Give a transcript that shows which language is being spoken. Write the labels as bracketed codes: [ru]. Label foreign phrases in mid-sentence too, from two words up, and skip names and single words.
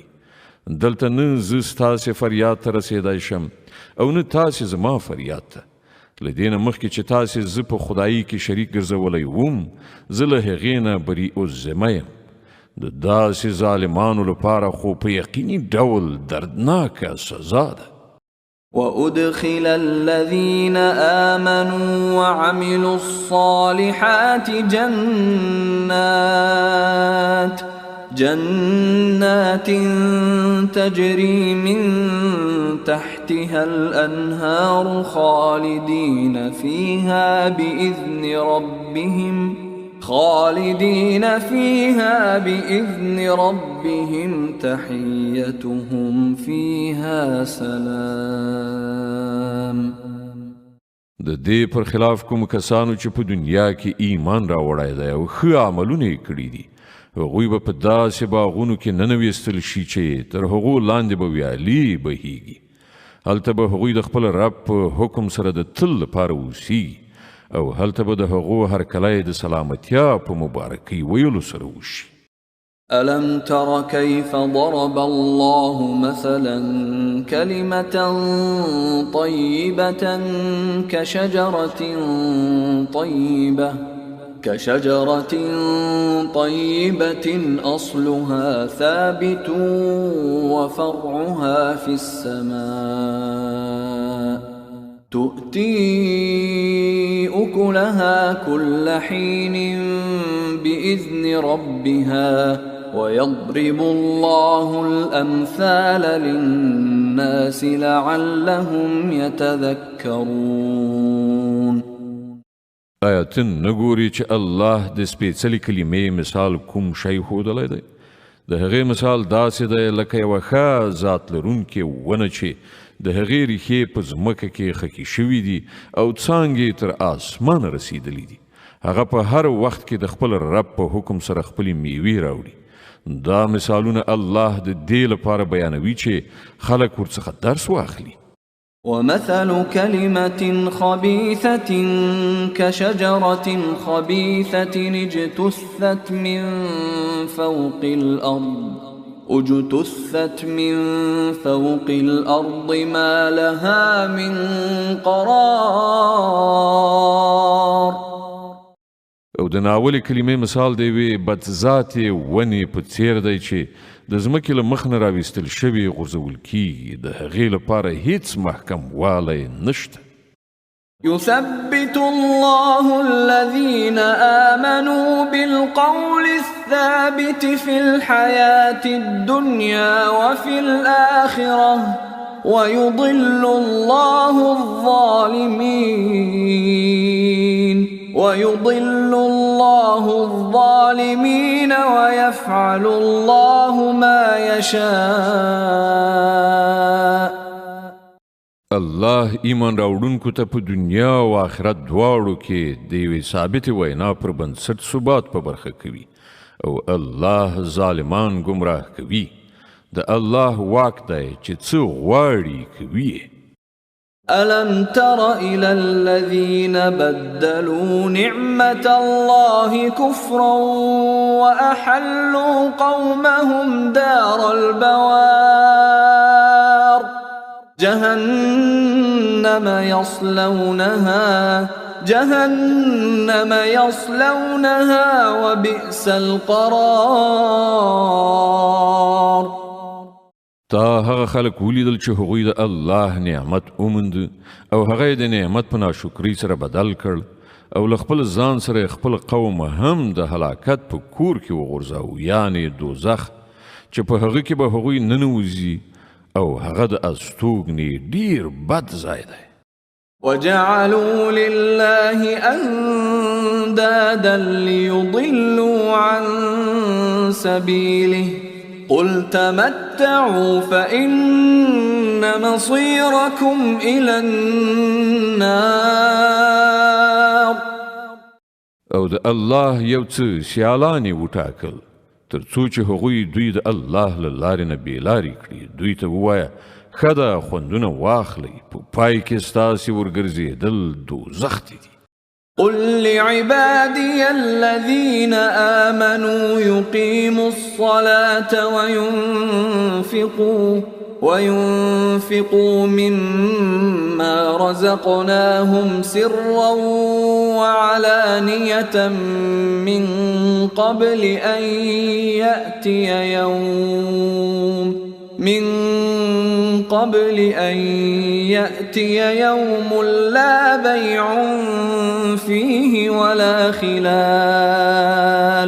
[ps] دلته نه زه ستاسې فریاد ته رسېدی شم او نه تاسې زما فریاد ته. له دې نه مخکې چې تاسې زه په خدایي کې شریک ګرځولی وم زه له هغې نه بری الذمه یم. د داسې ظالمانو لپاره خو په یقیني ډول دردناکه سزا ده. [ar] وأدخل الذين آمنوا وعملوا الصالحات جنات تجري من تحتها الأنهار خالدين فيها بإذن ربهم تحيتهم فيها سلام. [ps] د دې پر خلاف کوم کسانو چې په دنیا کې ایمان راوړی دی او ښه عملونه یې کړي دي هغوی به په داسې باغونو کې ننویستل شي چې تر هغو لاندې به ویالې بهیږي. هلته به هغوی د خپل رب په حکم سره د تل لپاره اوسیږي او هلته به د هغو هرکلی د سلامتیا په مبارکۍ ویلو سره وشي. [ar] ألم تر كيف ضرب الله مثلا كلمة طيبة كشجرة طيبة أصلها ثابت وفرعها في السماء تؤتي أكلها كل حين بإذن ربها ويضرب الله الأمثال للناس لعلهم يتذكرون. [ps] آیاتن نګوري چې الله د سپېڅلې کلمې مثال کوم شی ښودلی دی؟ د هغې مثال داسې دی لکه یوه ښه ذات لرونکې ونه چې د هغې ریښې په ځمکه کې خکې شوي دي او څانګې تر اسمانه رسیدلی دي. هغه په هر وخت کې د خپل رب په حکم سره خپلې میوې راوړي. دا مثالونه الله د دې لپاره بیانوي چې خلک ورڅخه درس واخلي. [ar] ومثل كلمة خبيثة كشجرة خبيثة اجتثت من فوق الأرض ما لها من قرار. [ps] او د ناولې کلمې مثال دی وی بدذاتې ونې په څیر دی چې د ځمکې له مخ نه راویستل شوي غورځول کیږي. د هغې لپاره هیڅ محکم والی نشته. [ar] يثبت الله الذين آمنوا بالقول الثابت في الحياة الدنيا وفي الآخرة ويضل الله الظالمين ويفعل الله ما يشاء. [ps] الله ایمان راوړونکو ته په دنیا او آخرت دواړو کې د یوې ثابتې وینا پر بنسټ ثبات په برخه کوي او الله ظالمان ګمراه کوي. د الله واک دی چې څه غواړي کوي. [ar] ألم تر إلى الذين بدلوا نعمة الله كفرا وأحلوا قومهم دار البوار جهنم يصلونها وبئس القرار. [ps] تا هغه خلک ولیدل چې هغوی د الله نعمت وموند او هغه د نعمت په ناشکرۍ سره بدل کړ او له خپل ځان سره خپل قوم هم د هلاکت په کور کې وغورځاوه، یعنې دوزخ، چې په هغه کې به هغوی ننوځي او هغه د استوګنې ډیر بد ځای دی. [ar] وجعلوا لله أندادا ليضلوا عن سبيله قل تمتعوا فإن مصيركم إلى النار. [ps] او د الله یو څه سیالانې وټاکل تر څو چې هغوی دوی د الله له لارې نه بېلارې کړي. دوی ته ووایه ښه ده خوندونه واخلئ، په پای کې ستاسې ورګرځېدل دوزخ ته دي. [ar] قل لعبادي الذين آمنوا يقيموا الصلاة وينفقوا مما رزقناهم سرا وعلانية من قبل أن يأتي يوم لا بيع فيه ولا خلال.